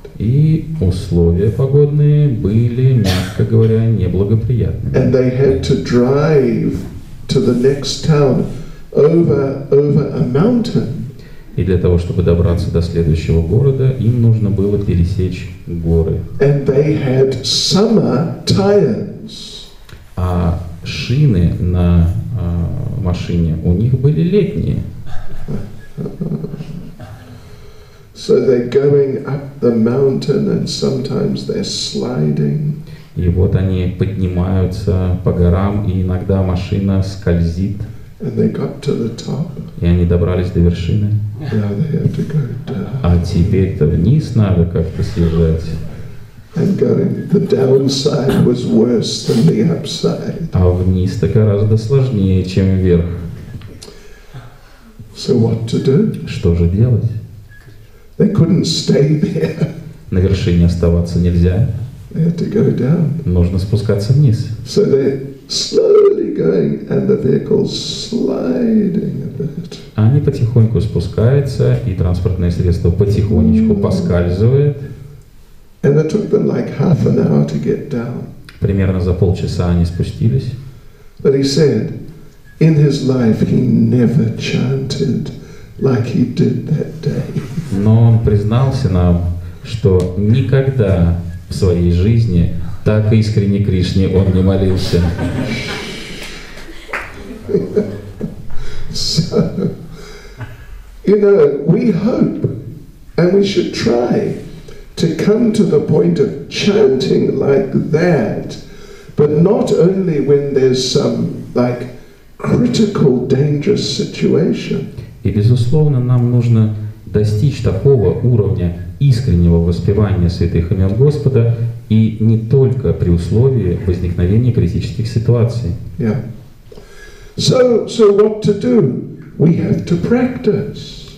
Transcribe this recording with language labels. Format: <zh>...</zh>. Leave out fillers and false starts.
<ru>И условия погодные были, мягко говоря, неблагоприятными.</ru> <en>And they had to drive to the next town over a mountain.</en> <ru>И для того, чтобы добраться до следующего города, им нужно было пересечь горы.</ru> <en>And they had summer tires.</en> <ru>А шины на машине у них были летние.</ru> <en>So they're going up the mountain and sometimes they're sliding.</en> <ru>И вот они поднимаются по горам, и иногда машина скользит.</ru> <en>And they got to the top.</en> <ru>И они добрались до вершины.</ru> <en>Now they have to go down.</en> <ru>А теперь-то вниз надо как-то съезжать.</ru> <en>And going, the downside was worse than the upside.</en> <ru>А вниз-то гораздо сложнее, чем вверх.</ru> <en>So what to do?</en> <ru>Что же делать?</ru> <en>They couldn't stay there.</en> <ru>На вершине оставаться нельзя.</ru> <en>They had to go down.</en> <ru>Нужно спускаться вниз.</ru> <en>So they're slowly going and the vehicle's sliding a bit.</en> <ru>Они потихоньку спускаются, и транспортное средство потихонечку поскальзывает.</ru> <en>And it took them like half an hour to get down.</en> <ru>Примерно за полчаса они спустились.</ru> <en>But he said, in his life he never chanted like he did that day.</en> <ru>Но он признался нам, что никогда в своей жизни так искренне Кришне он не молился.</ru> <en>So, you know, we hope, and we should try to come to the point of chanting like that, but not only when there's some like critical, dangerous situation.</en> <ru>И, безусловно, нам нужно достичь такого уровня искреннего воспевания святых имен Господа, и не только при условии возникновения критических ситуаций.</ru> <en>Yeah. So what to do? We have to practice.</en>